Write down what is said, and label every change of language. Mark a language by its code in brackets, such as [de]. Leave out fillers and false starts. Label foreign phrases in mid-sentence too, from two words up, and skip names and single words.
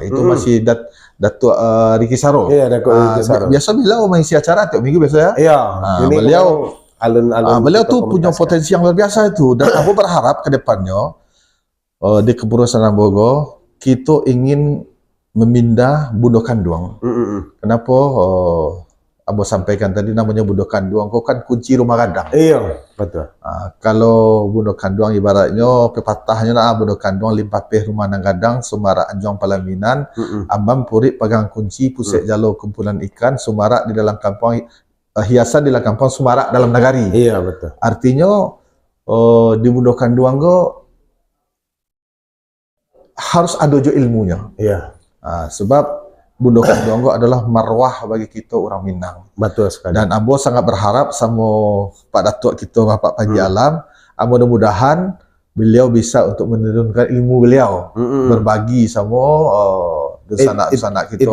[id] Itu masih Datuk Riki Saro. Biasa beliau mengisi acara tiap minggu biasa ya. Beliau beliau tuh punya potensi yang luar biasa itu, dan aku berharap ke depannya di Kepengurusan Ambogo kita ingin memindah Bundo Kanduang. Kenapa? Abo sampaikan tadi namanya Bundo Kanduang, kau kan kunci rumah gadang. Iya, betul. [min] Kalau Bundo Kanduang [id] ibaratnya pepatahnya [min] Bundo Kanduang limpapeh rumah nang gadang, Sumara Anjong Palaminan, Ambam Purik pegang kunci, Pusek Jalo kumpulan ikan, Sumara di dalam kampung, hiasan di dalam kampung, Sumara dalam nagari. [id] Iya, betul. Artinya di Bundo Kanduang harus ada jo ilmunya. Iya. Sebab Bundo Kanduang adalah marwah bagi kita orang Minang. Betul sekali. Dan Ambo sangat berharap sama Pak Datuk kita, Bapak Panji Alam, mudah-mudahan beliau bisa untuk menurunkan ilmu beliau, berbagi sama sanak-sanak kita.